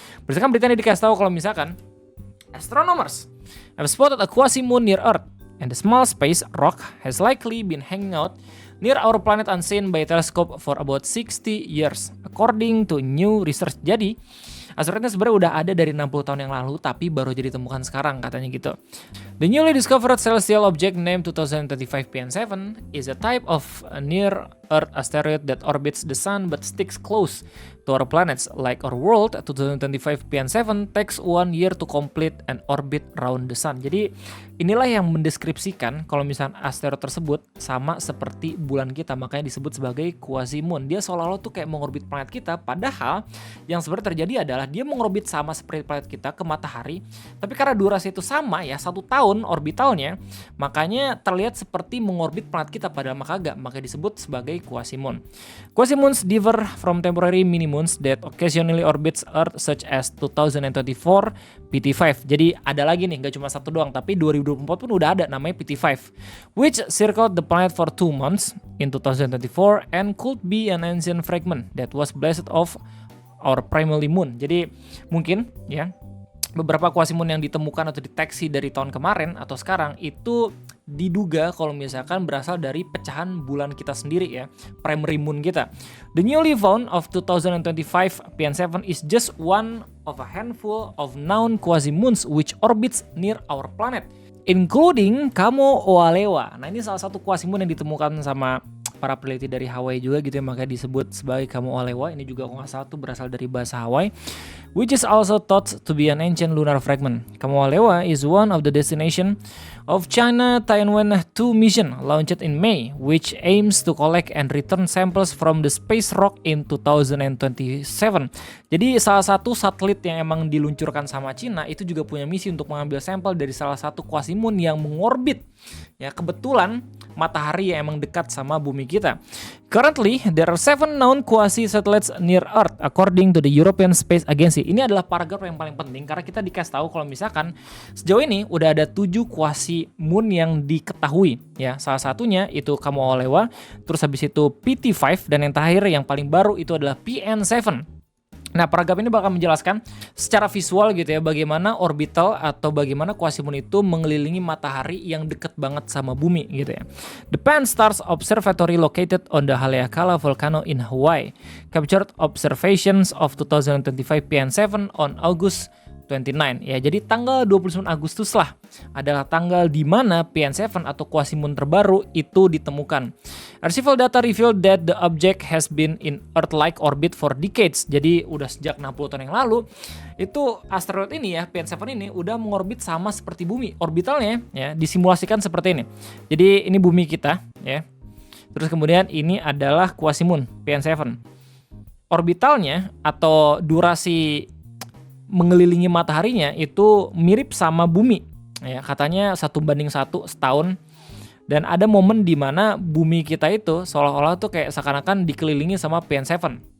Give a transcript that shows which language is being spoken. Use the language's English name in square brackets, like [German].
[Indonesian] Berdasarkan berita ini dikasih tahu kalau misalkan [English] astronomers have spotted a quasi moon near Earth and the small space rock has likely been hanging out near our planet unseen by telescope for about 60 years according to new research. [Indonesian] Jadi asteroidnya sebenarnya udah ada dari 60 tahun yang lalu tapi baru jadi ditemukan sekarang katanya gitu. [English] The newly discovered celestial object named 2025 PN7 is a type of near Earth asteroid that orbits the Sun but sticks close to our planets. Like our world, 2025 PN7 takes 1 year to complete an orbit around the Sun. [Indonesian] Jadi inilah yang mendeskripsikan kalau misalnya asteroid tersebut sama seperti bulan kita, makanya disebut sebagai quasimoon. Dia seolah-olah tuh kayak mengorbit planet kita, padahal yang sebenarnya terjadi adalah dia mengorbit sama seperti planet kita ke matahari, tapi karena durasi itu sama ya, 1 tahun orbitalnya, makanya terlihat seperti mengorbit planet kita, padahal kagak, makanya disebut sebagai quasimoon. [English] Quasimoons differ from temporary minimoons that occasionally orbits Earth such as 2024 PT5. [Indonesian] Jadi ada lagi nih, gak cuma satu doang, tapi 2024 pun udah ada namanya PT5, [English] which circled the planet for 2 months in 2024 and could be an ancient fragment that was blasted off our primary moon. [Indonesian] Jadi mungkin ya beberapa quasimoon yang ditemukan atau deteksi dari tahun kemarin atau sekarang itu diduga kalau misalkan berasal dari pecahan bulan kita sendiri ya, primary moon kita. [English] The newly found of 2025 PN7 is just one of a handful of known quasimoons which orbits near our planet, including Kamo'olaewa. [Indonesian] Nah, ini salah satu quasimoon yang ditemukan sama para peneliti dari Hawaii juga gitu ya, makanya disebut sebagai Kamo'olaewa. Ini juga kalau nggak salah tuh berasal dari bahasa Hawaii, [English] which is also thought to be an ancient lunar fragment. Kamo'olaewa is one of the destination of China Tianwen 2 mission launched in May, which aims to collect and return samples from the space rock in 2027. [Indonesian] Jadi salah satu satelit yang emang diluncurkan sama Cina itu juga punya misi untuk mengambil sampel dari salah satu quasimoon yang mengorbit ya, kebetulan matahari yang emang dekat sama bumi kita. [English] Currently, there are 7 known quasi-satellites near Earth, according to the European Space Agency. [Indonesian] Ini adalah paragraf yang paling penting, karena kita dikasih tahu kalau misalkan sejauh ini udah ada 7 quasi-moon yang diketahui. Ya, salah satunya itu Kamo'olaewa, terus habis itu PT5, dan yang terakhir yang paling baru itu adalah PN7. Nah, paragraf ini bakal menjelaskan secara visual gitu ya, bagaimana orbital atau bagaimana quasimoon itu mengelilingi matahari yang dekat banget sama bumi gitu ya. [English] The Pan-STARRS Observatory located on the Haleakala volcano in Hawaii captured observations of 2025 PN7 on August 29. [Indonesian] Ya, jadi tanggal 29 Agustus lah adalah tanggal di mana PN7 atau quasimoon terbaru itu ditemukan. [English] Archival data revealed that the object has been in Earth-like orbit for decades. [Indonesian] Jadi udah sejak 60 tahun yang lalu itu asteroid ini ya, PN7 ini udah mengorbit sama seperti bumi. Orbitalnya ya disimulasikan seperti ini. Jadi ini bumi kita ya. Terus kemudian ini adalah quasimoon PN7. Orbitalnya atau durasi mengelilingi mataharinya itu mirip sama bumi ya, katanya 1:1 setahun, dan ada momen di mana bumi kita itu seolah-olah tuh kayak seakan-akan dikelilingi sama PN7.